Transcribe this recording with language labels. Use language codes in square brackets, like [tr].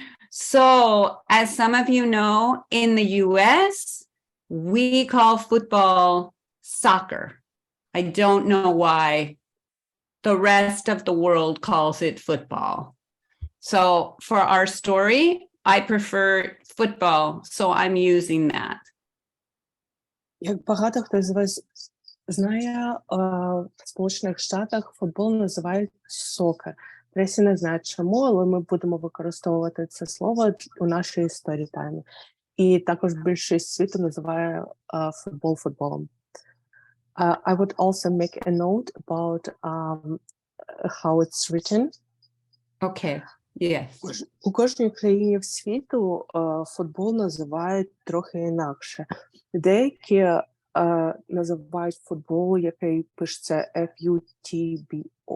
[en] So, as some of you know, in the US, we call football soccer. I don't know why the rest of the world calls it football. So, for our story, I prefer football, so I'm using that. [uk] Як багато хто з вас знає, в Сполучених Штатах футбол називають сокер. Трейсі не знає чому, але ми будемо використовувати це слово у нашій Storytime. І також більшість світу називає футбол футболом. [en] I would also make a note about how it's written. Okay. Yes. [uk] У кожній країні в світу футбол називають трохи інакше. Деякі називають футбол, який пишеться F-U-T-B-O-L.